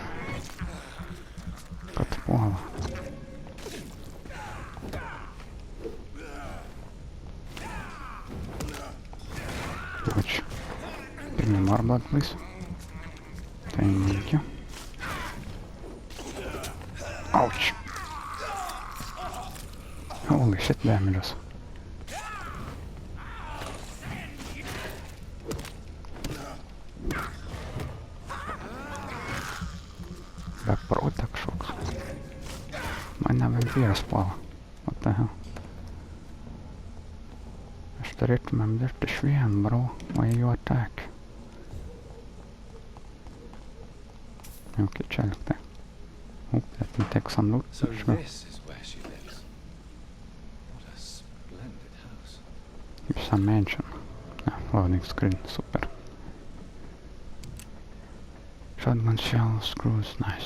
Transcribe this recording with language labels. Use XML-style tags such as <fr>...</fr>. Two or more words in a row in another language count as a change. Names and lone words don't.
<en>Got the ball. Which? Give me more blood, please. Thank you. Ouch. Holy shit, damages.</en> <lt>Beprotė kažkoks. Mane vampyras puola.</lt> <en>What the hell?</en> <lt>Aš turėtumėm dirbti išvien, bro.</lt> <en>Why you attack?</en> <lt>Okay, čia liktai.</lt> <en>Oh, let me take some loot. So this is where she lives. What a splendid house. It's a mansion. Ah, loading screen, super. Shotgun shell, screws, nice.</en>